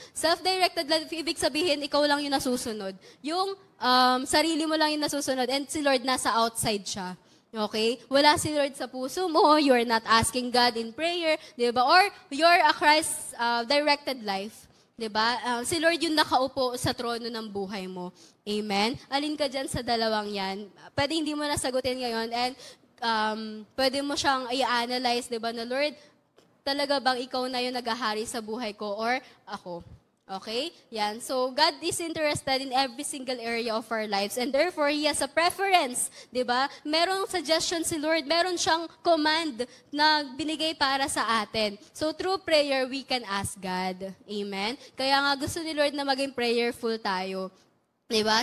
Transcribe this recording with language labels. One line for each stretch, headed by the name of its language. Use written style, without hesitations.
Filipino: Self-directed life, ibig sabihin, ikaw lang yung nasusunod. Yung sarili mo lang yung nasusunod and si Lord nasa outside siya. Okay? Wala si Lord sa puso mo,
English: you're not asking God in prayer,
Filipino: di ba?
English: Or you're a Christ-directed life.
Filipino: Di ba? Si Lord yung nakaupo sa trono ng buhay mo. Amen? Alin ka dyan sa dalawang yan? Pwede hindi mo nasagutin ngayon and pwede mo siyang i-analyze, di ba, na Lord, talaga bang ikaw na yung naghahari sa buhay ko or ako? Okay? Yan.
English: So, God is interested in every single area of our lives and therefore, He has a preference. Di ba?
Filipino: Merong suggestion si Lord, meron siyang command na binigay para sa atin.
English: So, through prayer, we can ask God.
Filipino: Amen? Kaya nga gusto ni Lord na maging prayerful tayo. Di ba?